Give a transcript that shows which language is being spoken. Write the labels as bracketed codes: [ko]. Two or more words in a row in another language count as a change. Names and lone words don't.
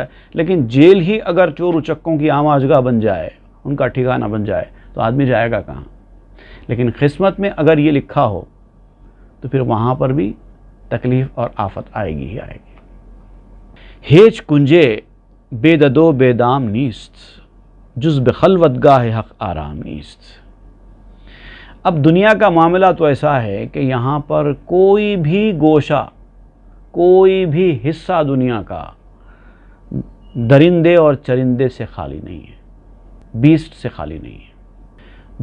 [ur] لیکن جیل ہی اگر چور اچکوں کی عام آجگاہ بن جائے، ان کا ٹھکانہ بن جائے، تو آدمی جائے گا کہاں؟ لیکن قسمت میں اگر یہ لکھا ہو تو پھر وہاں پر بھی تکلیف اور آفت آئے گی ہی آئے گی۔ [fa] ہیچ کنجے بے ددو بے دام نیست، جز بخلوت گاہ حق آرام نیست۔ [ur] اب دنیا کا معاملہ تو ایسا ہے کہ یہاں پر کوئی بھی گوشہ، کوئی بھی حصہ دنیا کا درندے اور چرندے سے خالی نہیں ہے، بیسٹ سے خالی نہیں ہے۔